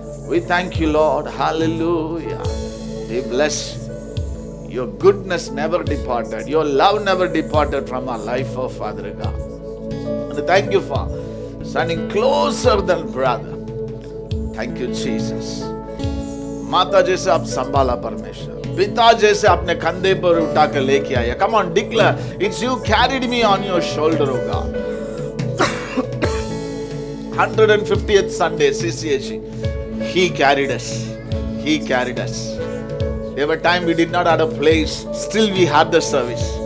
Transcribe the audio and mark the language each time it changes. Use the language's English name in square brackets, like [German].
[English] We thank you, Lord. Hallelujah. We bless you. Your goodness never departed. Your love never departed from our life, oh Father God. And thank you for standing closer than brother. Thank you, Jesus. [Hindi] माता जैसे आप संभाला परमेश्वर, पिता जैसे आपने कंधे पर उठा के लेके आया. [English] Come on, declare, it's you carried me on your shoulder, oh God. 150th Sunday, CCHE, He carried us. He carried us. There were times we did not have a place. Still we had the service.